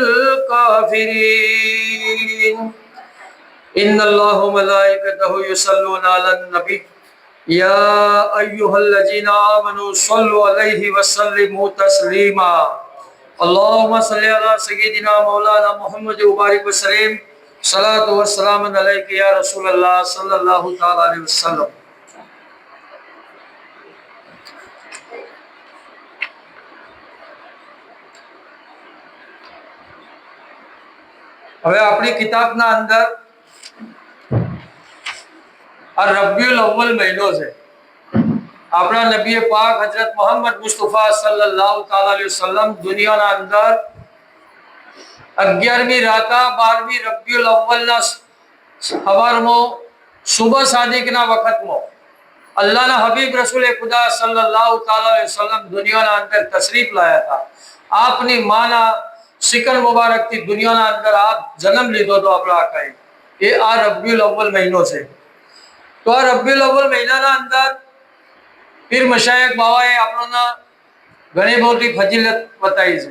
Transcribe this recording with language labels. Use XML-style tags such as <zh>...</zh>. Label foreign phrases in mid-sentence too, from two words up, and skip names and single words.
<ar>الكافرين إن الله وملائكته يصلون على النبي يا أيها الذين آمنوا صلوا عليه وسلموا تسليما اللهم صل على سيدنا مولانا محمد وبارك وسلم صلاة و سلام عليك يا رسول الله صلى الله تعالى عليه وسلم.</ar> <gu>હવે આપણી કિતાબના અંદર આ રબીઉલ અવ્વલ મહિનો છે। આપણા નબી પાક હજરત મોહમ્મદ મુસ્તફા</gu> <ar>صلى الله تعالى عليه وسلم</ar> <gu>દુનિયાના અંદર 11મી રાતા 12મી રબીઉલ અવ્વલના સવારમાં સુબહ સાદિકના વખતમાં અલ્લાહના હબીબ રસૂલ ખુદા</gu> <ar>صلى الله تعالى عليه وسلم</ar> <gu>દુનિયાના અંદર તશરીફ લાયા હતા। આપની માના સિકન મુબારકથી દુનિયાના અંદર આપ જન્મ લીધો તો આપણા આકાએ એ આ રબીઉલ અવ્વલ મહિનો છે। તો આ રબીઉલ અવ્વલ મહિનાના અંદર પીર મશાયખ બાવાએ આપણને ઘણી મોટી ફજીલત બતાવી છે।</gu>